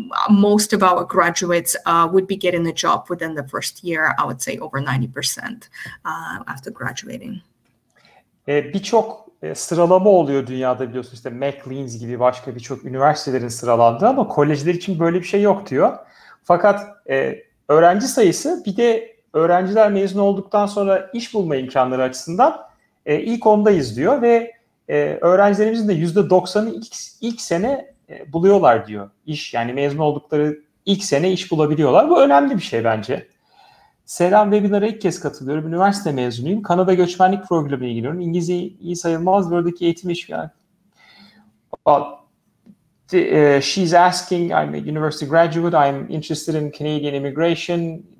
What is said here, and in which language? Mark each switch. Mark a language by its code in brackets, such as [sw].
[en] Most of our graduates would be getting a job within the first year. I would say over 90% after graduating. [tr] birçok sıralama oluyor dünyada, biliyorsunuz. İşte McLean's gibi başka birçok üniversitelerin sıralandığı, ama kolejler için böyle bir şey yok diyor. Fakat öğrenci sayısı, bir de öğrenciler mezun olduktan sonra iş bulma imkanları açısından ilk 10'dayız diyor ve öğrencilerimizin de %90'ı ilk sene buluyorlar diyor iş. Yani mezun oldukları ilk sene iş bulabiliyorlar. Bu önemli bir şey bence. Selam, webinara ilk kez katılıyorum. Üniversite mezunuyum. Kanada göçmenlik programına ilgileniyorum. İngilizce iyi sayılmaz. Buradaki eğitim işi yani. [en] She's asking, I'm a university graduate. I'm interested in Canadian immigration.